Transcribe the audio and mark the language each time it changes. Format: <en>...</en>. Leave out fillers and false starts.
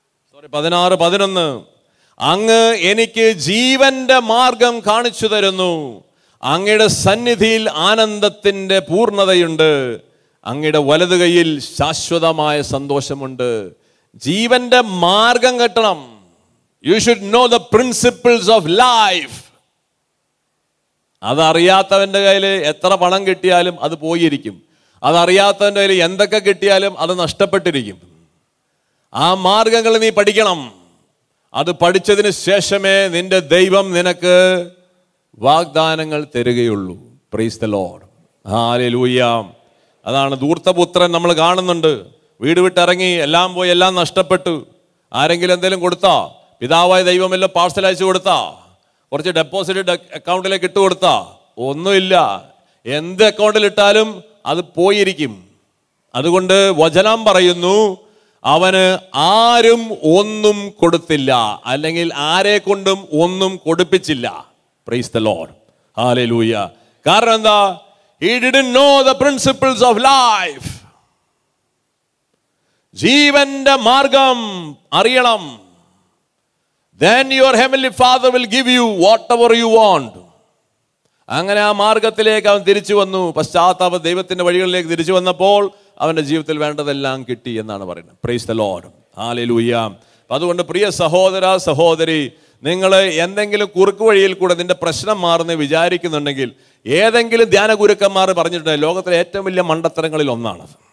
<ml>Sorry 16:11. അങ്ങ് എനിക്ക് ജീവന്റെ മാർഗം കാണിച്ചു തരുന്നു. അങ്ങയുടെ സന്നിധിയിൽ ആനന്ദത്തിന്റെ പൂർണ്ണതയുണ്ട്. അങ്ങയുടെ വലതു കൈയിൽ ശാശ്വതമായ സന്തോഷമുണ്ട്. ജീവന്റെ മാർഗം കെട്ടണം.</ml> <en>You should know the principles of life.</en> <ml>അതറിയാത്തവൻ്റെ കയ്യിൽ എത്ര പണം കിട്ടിയാലും അത് പോയിരിക്കും. അതറിയാത്തവൻ്റെ കയ്യിൽ എന്തൊക്കെ കിട്ടിയാലും അത് നഷ്ടപ്പെട്ടിരിക്കും. ആ മാർഗങ്ങൾ നീ പഠിക്കണം. അത് പഠിച്ചതിന് ശേഷമേ നിന്റെ ദൈവം നിനക്ക് വാഗ്ദാനങ്ങൾ തരികയുള്ളൂ.</ml> <en>Praise the Lord.</en> <ml>ഹല്ലേലൂയ. അതാണ് ധൂർത്തപുത്രൻ നമ്മൾ കാണുന്നുണ്ട്. വീട് വിട്ടിറങ്ങി, എല്ലാം പോയി, എല്ലാം നഷ്ടപ്പെട്ടു. ആരെങ്കിലും എന്തെങ്കിലും കൊടുത്താ? പിതാവായ ദൈവം എല്ലാം പാർസൽ അയച്ചു കൊടുത്താ? കുറച്ച് ഡെപ്പോസിറ്റ് അക്കൗണ്ടിലേക്ക് ഇട്ട് കൊടുത്താ? ഒന്നുമില്ല. എന്ത് അക്കൗണ്ടിൽ ഇട്ടാലും അത് പോയിരിക്കും. അതുകൊണ്ട് വചനം പറയുന്നു, അവന് ആരും ഒന്നും കൊടുത്തില്ല, അല്ലെങ്കിൽ ആരെ കൊണ്ടും ഒന്നും കൊടുപ്പിച്ചില്ല.</ml> <en>Praise the Lord. Hallelujah.</en> <ml>കാരണം എന്താ?</ml> <en>He didn't know the principles of life.</en> <ml>ജീവന്റെ മാർഗം അറിയണം.</ml> <en>Then your heavenly Father will give you whatever you want.</en> <ml>അങ്ങനെ ആ മാർഗത്തിലേക്ക് അവൻ തിരിച്ചു വന്നു. പശ്ചാത്താപ ദൈവത്തിന്റെ വഴികളിലേക്ക് തിരിച്ചു വന്നപ്പോൾ അവന്റെ ജീവിതത്തിൽ വേണ്ടതെല്ലാം കിട്ടി എന്നാണ് പറയുന്നത്.</ml> <en>Praise the Lord.</en> <ml>ഹല്ലേലൂയ. അതുകൊണ്ട് പ്രിയ സഹോദര സഹോദരി, നിങ്ങൾ എന്തെങ്കിലും കുറുക്ക് വഴിയിൽ കൂടെ നിന്റെ പ്രശ്നം മാറുന്ന വിചാരിക്കുന്നുണ്ടെങ്കിൽ, ഏതെങ്കിലും ധ്യാന ഗുരുക്കന്മാർ പറഞ്ഞിട്ടുണ്ട് ലോകത്തിലെ ഏറ്റവും വലിയ മണ്ടത്തരങ്ങളിൽ ഒന്നാണ്.</ml>